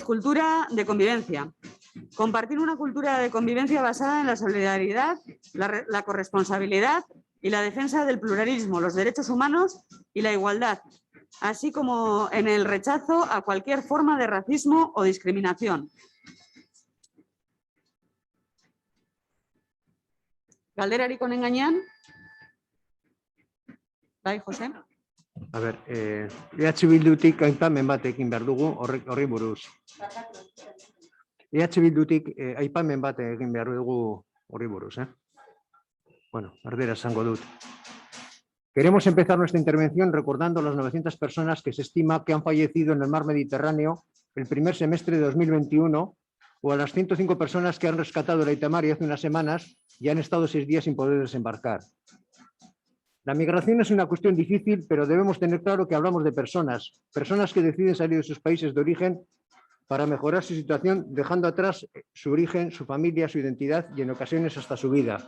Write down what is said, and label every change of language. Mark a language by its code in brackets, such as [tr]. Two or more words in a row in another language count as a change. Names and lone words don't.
[es] Cultura de convivencia. Compartir una cultura de convivencia basada en la solidaridad, la corresponsabilidad y la defensa del pluralismo, los derechos humanos y la igualdad, así como en el rechazo a cualquier forma de racismo o discriminación. [eu] Galderari konen gainean. Bai, Jose. [es] A ver, [eu] EH Bildutik aipamen bat egin behar dugu horri buruz. EH Bildutik aipamen bat egin behar dugu horri buruz. Bueno, erdera esango dut. [es] Queremos empezar nuestra intervención recordando las 900 personas que se estima que han fallecido en el mar Mediterráneo el primer semestre de 2021 o a las 105 personas que han rescatado el Aita Mari hace unas semanas y han estado 6 días sin poder desembarcar. La migración es una cuestión difícil, pero debemos tener claro que hablamos de personas que deciden salir de sus países de origen para mejorar su situación, dejando atrás su origen, su familia, su identidad y en ocasiones hasta su vida.